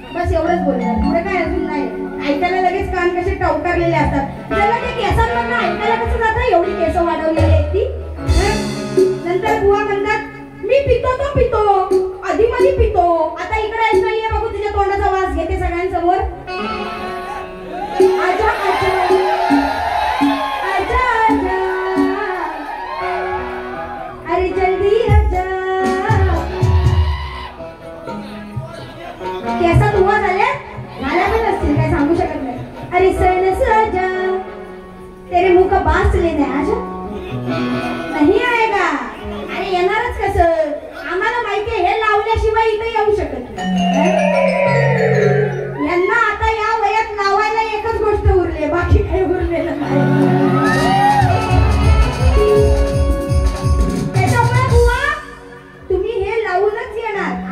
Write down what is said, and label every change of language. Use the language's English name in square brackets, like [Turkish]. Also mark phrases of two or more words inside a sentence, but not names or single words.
[Marathi] बस एवढंच बोलणार, पुढे काय अजून नाही. ऐकायला लगेच कान कसे टवकारलेले असतात. त्याला ते केसांमधनं ऐकायला कसं जातं, एवढी केस वाढवलेली आहेत ती. नंतर बुवा म्हणतात मी पितो तो पितो, आधी मध्ये पितो, आता इकडे येत नाहीये, बघू तुझ्या तोंडाचा वास घेते सगळ्यांसमोर. [Hindi] आजा आजा आजा आजा, अरे जल्दी आजा. [Marathi] केसात बुवा झाल्या पण असतील, काय सांगू शकत नाही. [Hindi] अरे सन सजा तेरे मुंह का बास लेने आजा. नाही आएगा. [Marathi] अरे येणारच कसं, आम्हाला माहितीये हे लावल्याशिवाय इथे येऊ शकत नाही. यांना आता या वयात लावायला एकच गोष्ट उरली, बाकी काही उरलेलं नाही. त्याच्यामुळे बुवा तुम्ही हे लावूनच येणार.